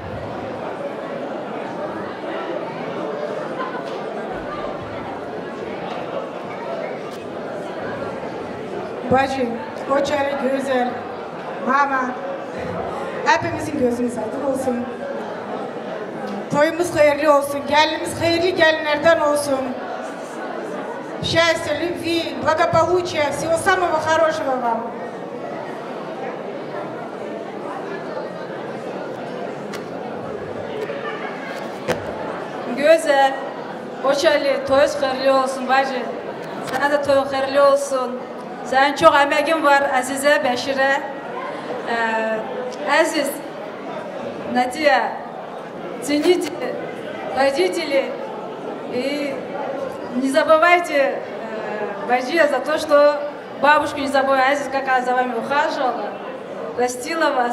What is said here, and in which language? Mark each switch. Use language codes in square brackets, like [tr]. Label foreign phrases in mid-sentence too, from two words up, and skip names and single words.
[tr] Bacı, Koçeli güzel, mama, hepimizin gözümüz aydın olsun. Toyumuz hayırlı olsun, gelinimiz hayırlı gelinlerden olsun. [ru] Счастья, любви, благополучия, всего самого хорошего вам. [tr] Güzel, Koçeli, toyuz hayırlı olsun bacı. Sana da toy hayırlı olsun. Senin çok emeğin var Azize, Beşire. Aziz, [ru] Nadia, цените родителей и не забывайте Баджия за то, что бабушку не забывайте, Азиз, какая за вами ухаживала, растила вас.